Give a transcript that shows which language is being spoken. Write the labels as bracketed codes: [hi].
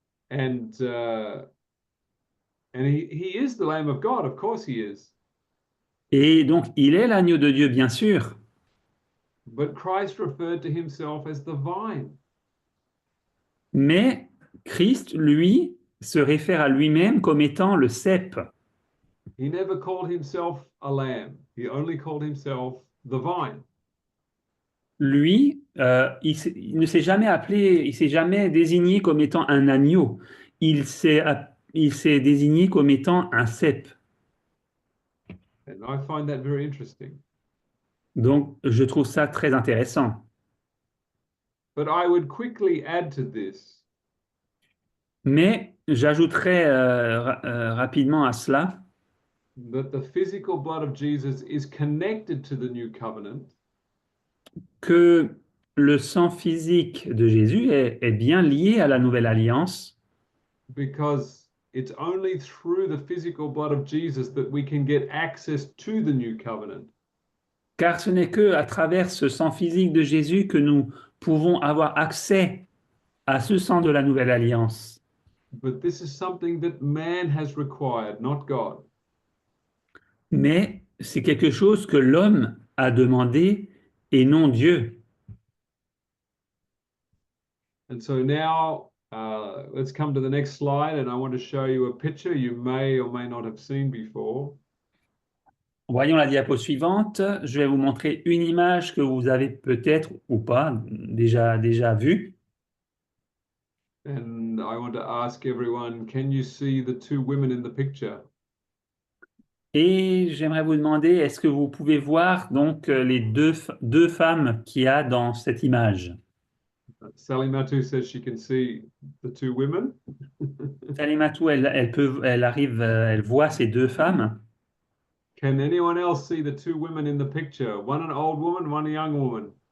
[en] And he is the Lamb of God, of course he is. [fr] Et donc, il est l'agneau de Dieu, bien sûr. [en] But Christ referred to himself as the vine. [fr] Mais Christ, lui, se réfère à lui-même comme étant le cep. [en] He never called himself a lamb. He only called himself the vine. [fr] Lui, il ne s'est jamais appelé, il s'est jamais désigné comme étant un agneau. Il s'est désigné comme étant un cep. [en] And I find that very interesting. [fr] Donc, je trouve ça très intéressant. [en] But I would quickly add to this [fr] Mais j'ajouterai rapidement à cela [en] that the physical blood of Jesus is connected to the new covenant [fr] que le sang physique de Jésus est bien lié à la nouvelle alliance [en] because it's only through the physical blood of Jesus that we can get access to the new covenant. [fr] car ce n'est que à travers ce sang physique de Jésus que nous pouvons avoir accès à ce sang de la nouvelle alliance. [en] But this is something that man has required, not God. [fr] Mais c'est quelque chose que l'homme a demandé et non Dieu. [en] And so now Let's come to the next slide, and I want to show you a picture you may or may not have seen before. [fr] Voyons la diapo suivante. Je vais vous montrer une image que vous avez peut-être ou pas déjà vue. [en] And I want to ask everyone, can you see the two women in the picture? [fr] Et j'aimerais vous demander, est-ce que vous pouvez voir donc les deux femmes qu'il y a dans cette image? [en] Sally Matu says she can see the two women. [fr] Salimatou, elle voit ces deux femmes. [en] Can anyone else see the two women in the picture? One an old woman, one a young woman.